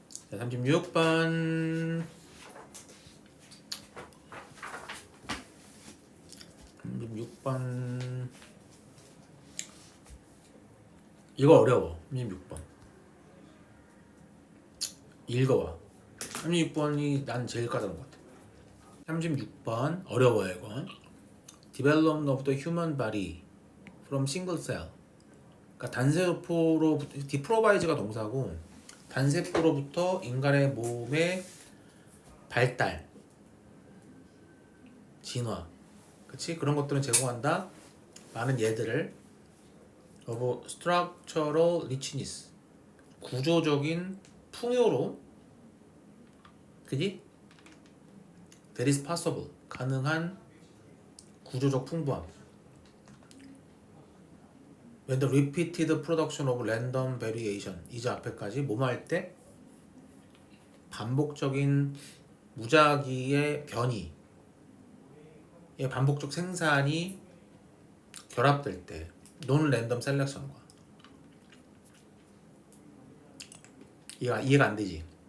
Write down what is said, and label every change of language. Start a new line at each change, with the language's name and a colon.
Korean: 자, 36번 36번 이거 어려워. 36번 읽어봐. 36번이 난 제일 까다로운 것 같아. 36번 어려워요 이건.
English: Development of the human body from single cell.
Korean: 그러니까 단세포로부터 deprovise가 동사고 단세포로부터 인간의 몸의 발달, 진화, 그치? 그런 것들은 제공한다. 많은 예들을
English: of structural richness.
Korean: 구조적인 풍요로움, 그지?
English: That is possible.
Korean: 가능한 구조적 풍부함.
English: When the repeated production of random variation.
Korean: 이제 앞에까지 뭐뭐 할 때 반복적인 무작위의 변이, 반복적 생산이 결합될 때,
English: non random selection
Korean: 과 이해가 안 되지?